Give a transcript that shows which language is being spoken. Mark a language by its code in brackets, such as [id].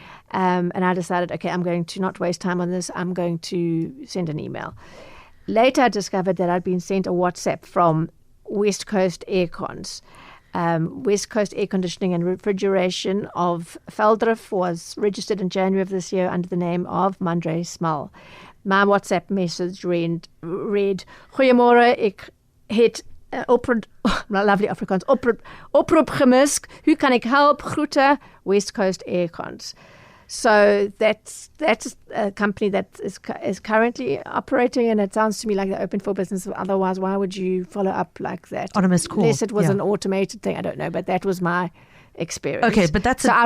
[en] And I decided, okay, I'm going to not waste time on this. I'm going to send an email. Later, I discovered that I'd been sent a WhatsApp from West Coast Aircons. West Coast Air Conditioning and Refrigeration of Veldrif was registered in January of this year under the name of Mandre Smal. My WhatsApp message read, [af] Goeiemorgen, ek het lovely Afrikaans, oproep gemist. Hoe kan ek help? Groete, West Coast Aircons. [en] So that's a company that is currently operating, and it sounds to me like they're open for business. Otherwise, why would you follow up like that? On a missed call. Unless it was an automated thing. I don't know, but that was my experience. Okay, but that's so I